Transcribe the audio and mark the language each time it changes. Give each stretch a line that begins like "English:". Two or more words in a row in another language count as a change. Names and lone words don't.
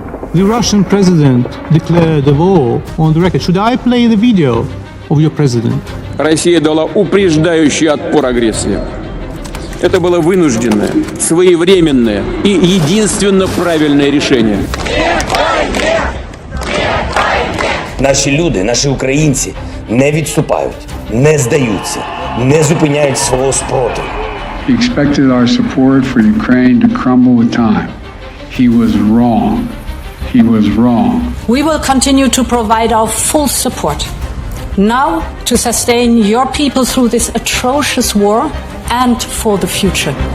English: The Russian president declared the war on the record. Should I play the video of your president?
Russian: Россия дала упреждающий отпор агрессии. Это было вынужденное, своевременное и единственно правильное решение.
Ukrainian: Наші люди, наші українці не відступають, не здаються, не зупиняють свого спротиву.
English: He expected our support for Ukraine to crumble with time. He was wrong. He was wrong. We will continue to provide our full support. Now, to sustain your people through this atrocious war and for the future.